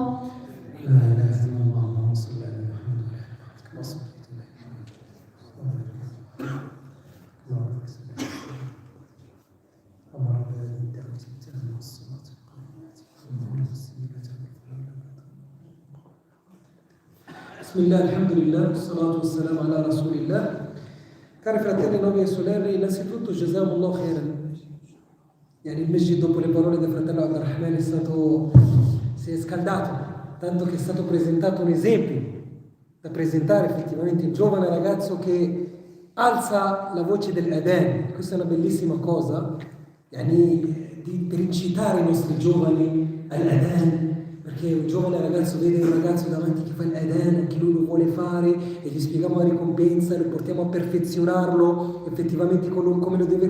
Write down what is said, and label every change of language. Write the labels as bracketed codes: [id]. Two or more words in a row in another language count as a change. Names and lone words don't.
[ar] لا إله إلا الله اللهم صل على محمد كما صليت على اللهم بسم الله الحمد لله والصلاة والسلام على رسول الله. [it] Cari fratelli, nomi e sorelle, innanzitutto [ar] جزاكم الله خيرا. [it] Yani il masjid dopo le parole del fratello Abdurrahman si è scaldato, tanto che è stato presentato un esempio da presentare effettivamente il giovane ragazzo che alza la voce dell'Adhan. Questa è una bellissima cosa, yani, per incitare i nostri giovani all'Adhan, perché un giovane ragazzo vede un ragazzo davanti che fa l'Adhan, anche lui lo vuole fare e gli spieghiamo la ricompensa, lo portiamo a perfezionarlo effettivamente come lo deve.